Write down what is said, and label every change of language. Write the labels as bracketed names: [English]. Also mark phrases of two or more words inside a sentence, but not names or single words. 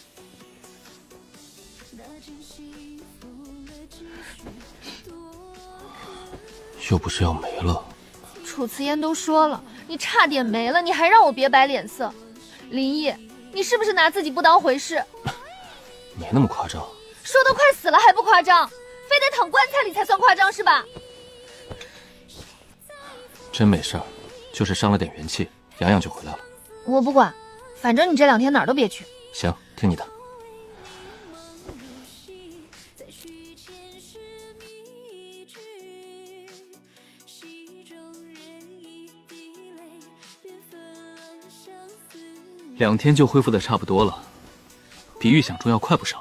[Chinese] 又不是要沒了。楚辞言都說了，你差點沒了，你還讓我別擺臉色。林毅，你是不是拿自己不當回事？沒那麼誇張。說都快死了還不誇張，非得躺棺材裡才算誇張是吧？真沒事兒，就是傷了點元氣，養養就回來了。我不管，反正你這2天哪兒都別去。行，聽你的。 2天就恢復的差不多了，比預想中要快不少。